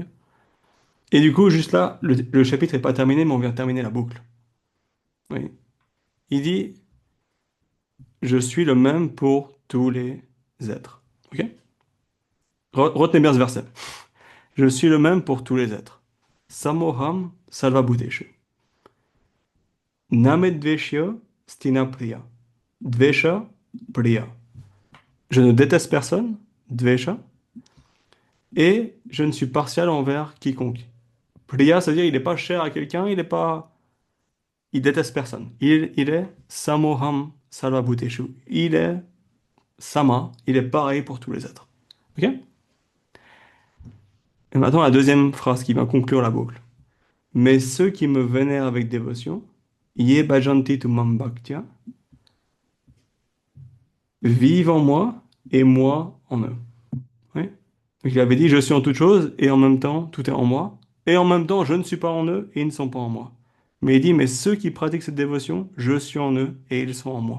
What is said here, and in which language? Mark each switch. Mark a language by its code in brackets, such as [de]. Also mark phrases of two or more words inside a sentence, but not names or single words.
[fr] Et du coup, juste là, le chapitre n'est pas terminé, mais on vient de terminer la boucle. Oui. Il dit, je suis le même pour tous les êtres. Ok? Retenez bien ce verset. Je suis le même pour tous les êtres. [sa] Samoham sarvabhuteshu. Namedveshya stina priya. Dvesha priya. [fr] Je ne déteste personne, dvesha, et je ne suis partial envers quiconque. Priya, c'est-à-dire il n'est pas cher à quelqu'un, il déteste personne. Il est [sa] samoham sarvabhuteshu. [fr] Il est sama, il est pareil pour tous les êtres. Ok? Et maintenant la deuxième phrase qui va conclure la boucle. Mais ceux qui me vénèrent avec dévotion, [sa] ye bhajanti tu mam bhaktya, [fr] vivent en moi et moi en eux. Oui. Donc il avait dit, je suis en toute chose et en même temps, tout est en moi. Et en même temps, je ne suis pas en eux et ils ne sont pas en moi. Mais il dit, mais ceux qui pratiquent cette dévotion, je suis en eux et ils sont en moi.